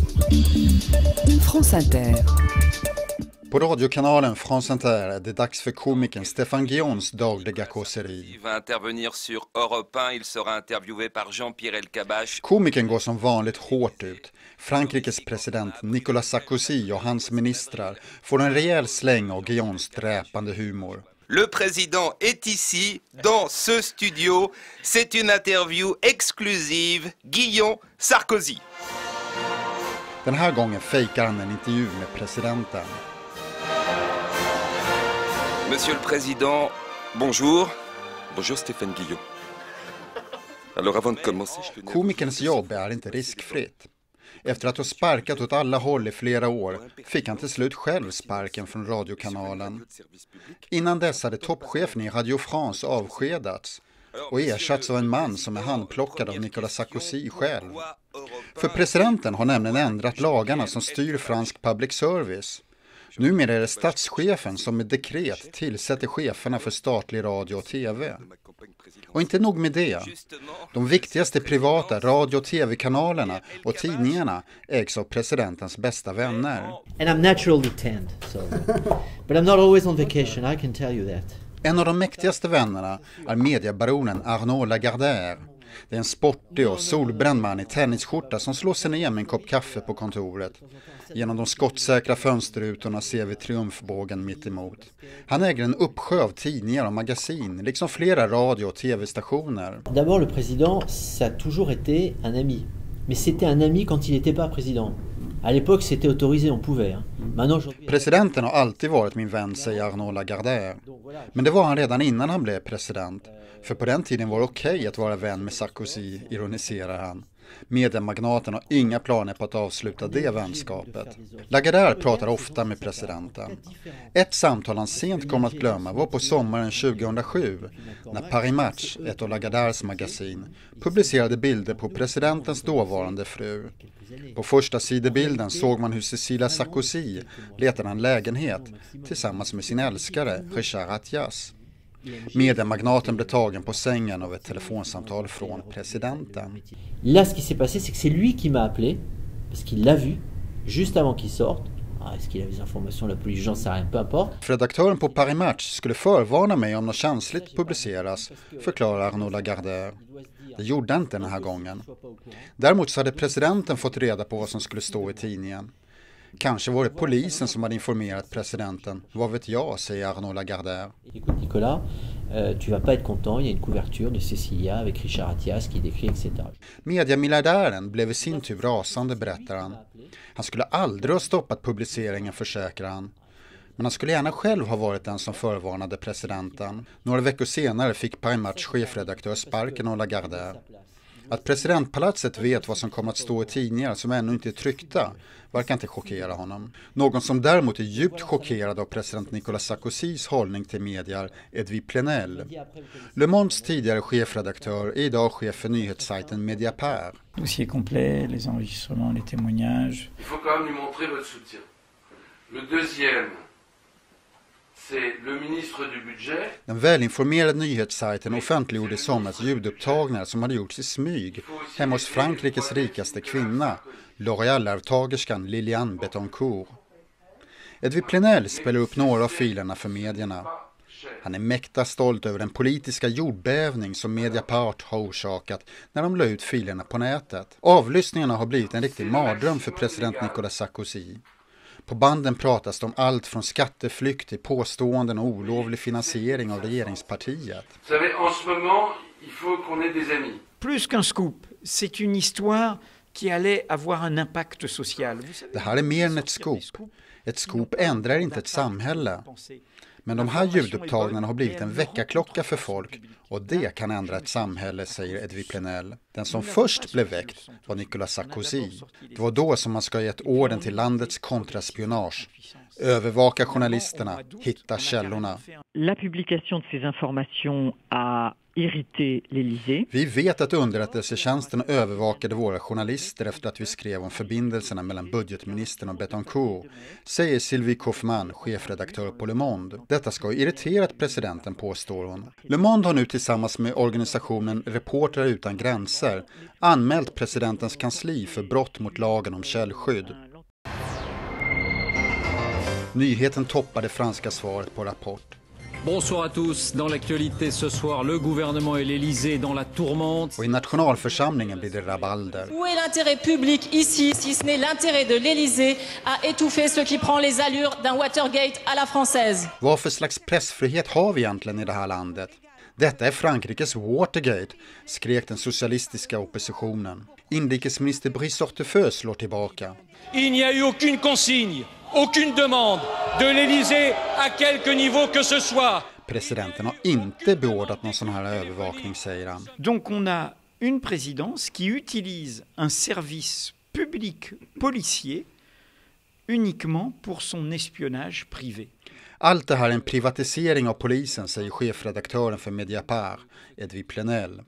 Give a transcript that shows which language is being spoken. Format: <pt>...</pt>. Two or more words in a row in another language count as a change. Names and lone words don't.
<sv>France Inter. På radiokanalen France Inter är det dags för komikern Stéphane Guillons dagliga kåseri.</sv> <fr>Il va intervenir sur Europe 1, il sera interviewé par Jean-Pierre Elkabbach.</fr> <sv>Komikern går som vanligt hårt ut. Frankrikes president Nicolas Sarkozy och hans ministrar får en rejäl släng av Guillons dräpande humor.</sv> <fr>Le président est ici, dans ce studio. C'est une interview exclusive. Guillon Sarkozy.</fr> <sv>Den här gången fejkar han en intervju med presidenten.</sv> <fr>Monsieur le Président, bonjour. Bonjour Stéphane Guillon. Alors avant de commencer, je tenais...</fr> <sv>Komikerns jobb är inte riskfritt. Efter att ha sparkat åt alla håll i flera år fick han till slut själv sparken från radiokanalen. Innan dess hade toppchefen i Radio France avskedats och ersatts av en man som är handplockad av Nicolas Sarkozy själv. För presidenten har nämligen ändrat lagarna som styr fransk public service. Numera är det statschefen som med dekret tillsätter cheferna för statlig radio och tv. Och inte nog med det. De viktigaste privata radio- och tv-kanalerna och tidningarna ägs av presidentens bästa vänner.</sv> <en>And I'm naturally tanned, so but I'm not always on vacation, I can tell you that.</en> <sv>En av de mäktigaste vännerna är mediebaronen Arnaud Lagardère. Det är en sportig och solbränd man i tennisskjorta som slår sig ner med en kopp kaffe på kontoret. Genom de skottsäkra fönsterrutorna ser vi triumfbågen mitt emot. Han äger en uppsjö av tidningar och magasin, liksom flera radio- och tv-stationer.</sv> <fr>D'abord, le président, ça a toujours été un ami. Mais c'était un ami quand il n'était pas président. À l'époque, c'était autorisé, on pouvait.</fr> <sv>Presidenten har alltid varit min vän, säger Arnaud Lagardère. Men det var han redan innan han blev president. För på den tiden var det okej att vara vän med Sarkozy, ironiserar han. Mediemagnaten har inga planer på att avsluta det vänskapet. Lagardère pratar ofta med presidenten. Ett samtal han sent kommer att glömma var på sommaren 2007 när Paris Match, ett av Lagardères magasin, publicerade bilder på presidentens dåvarande fru. På första sidebilden såg man hur Cecilia Sarkozy letade en lägenhet tillsammans med sin älskare Richard Attias. Mediemagnaten blev tagen på sängen av ett telefonsamtal från presidenten.</sv> <fr>Là, ce qui s'est passé, c'est que c'est lui qui m'a appelé, parce qu'il l'a vu, juste avant qu'il sorte. Est-ce qu'il avait des informations, la police, j'en sais rien, peu importe.</fr> <sv>Redaktören på Paris Match skulle förvarna mig om något känsligt publiceras, förklarar Arnaud Lagardère. Det gjorde inte den här gången. Däremot så hade presidenten fått reda på vad som skulle stå i tidningen. Kanske var det polisen som hade informerat presidenten. Vad vet jag, säger Arnaud Lagardère.</sv> <fr>Écoute Nicolas, tu vas pas être content, il y a une couverture de Cecilia avec Richard Attias qui décrit etc.</fr> <sv>Mediamiljardären blev i sin tur rasande, berättar han. Han skulle aldrig ha stoppat publiceringen, försäkrar han. Men han skulle gärna själv ha varit den som förvarnade presidenten. Några veckor senare fick Paris Match chefredaktör sparken av Lagardère. Att presidentpalatset vet vad som kommer att stå i tidningar som ännu inte är tryckta verkar inte chockera honom. Någon som däremot är djupt chockerad av president Nicolas Sarkozys hållning till medier är Edwy Plenel. Le Mondes tidigare chefredaktör är idag chef för nyhetssajten Mediapart.</sv> <fr>Dossier complet, les enregistrements, les témoignages. Il faut quand même lui montrer votre soutien. Le deuxième, c'est le ministre du budget.</fr> <sv>Den välinformerade nyhetssajten offentliggjorde i somras ljudupptagningar som hade gjorts i smyg hemma hos Frankrikes rikaste kvinna, L'Oréal-arvtagerskan Liliane Bettencourt. Edwy Plenel spelar upp några av filerna för medierna. Han är mäkta stolt över den politiska jordbävning som Mediapart har orsakat när de la ut filerna på nätet. Avlyssningarna har blivit en riktig mardröm för president Nicolas Sarkozy. På banden pratas det om allt från skatteflykt till påståenden och olovlig finansiering av regeringspartiet.</sv> <fr>Vous savez, en ce moment, il faut qu'on ait des amis. Plus qu'un scoop, c'est une histoire qui allait avoir un impact social.</fr> <sv>Det här är mer än ett scoop. Ett scoop ändrar inte ett samhälle. Men de här ljudupptagningarna har blivit en väckarklocka för folk och det kan ändra ett samhälle, säger Edwy Plenel. Den som först blev väckt var Nicolas Sarkozy. Det var då som man ska ge ett orden till landets kontraspionage. Övervaka journalisterna, hitta källorna.</sv> <fr>La publication de ces informations a irrité l'Élysée.</fr> <sv>Vi vet att underrättelsetjänsten övervakade våra journalister efter att vi skrev om förbindelserna mellan budgetministern och Bettencourt, säger Sylvie Kaufmann, chefredaktör på Le Monde. Detta ska ha irriterat presidenten, påstår hon. Le Monde har nu tillsammans med organisationen Reportrar utan gränser anmält presidentens kansli för brott mot lagen om källskydd. Nyheten toppade franska svaret på Rapport.</sv> <fr>Bonsoir à tous. Dans l'actualité ce soir, le gouvernement et l'Élysée dans la tourmente.</fr> <sv>Och i nationalförsamlingen blir det rabalder.</sv> <fr>Où est l'intérêt public ici, si ce n'est l'intérêt de l'Élysée à étouffer ce qui prend les allures d'un Watergate à la française?</fr> <sv>Vad för slags pressfrihet har vi egentligen i det här landet? Detta är Frankrikes Watergate, skrek den socialistiska oppositionen. Inrikesminister Brice Hortefeux slår tillbaka.</sv> <fr>Il n'y a eu aucune consigne, aucune demande de l'Élysée à quelque niveau que ce soit.</fr> <sv>Presidenten har inte beordrat någon sån här övervakning, säger han.</sv> <fr>Donc on a une présidence qui utilise un service public policier uniquement pour son espionnage privé.</fr> <sv>Allt det här är en privatisering av polisen, säger chefredaktören för Mediapart, Edwy Plenel.</sv>